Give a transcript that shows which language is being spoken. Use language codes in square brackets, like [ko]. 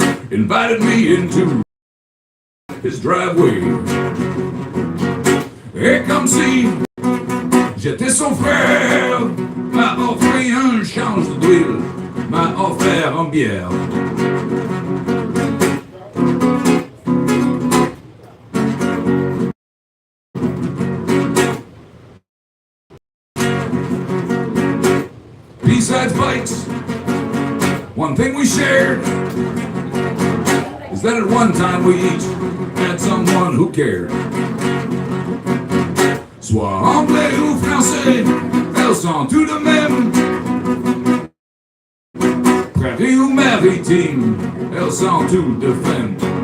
[en] Invited me into his driveway. [fr] Et comme si j'étais son frère, m'a offert un change d'huile, m'a offert une bière. [en] Besides fights, one thing we shared is that at one time we each had someone who cared. [fr] Soit anglais ou français, elles sont toutes de même. Prairie ou maritime, elles sont toutes de femmes.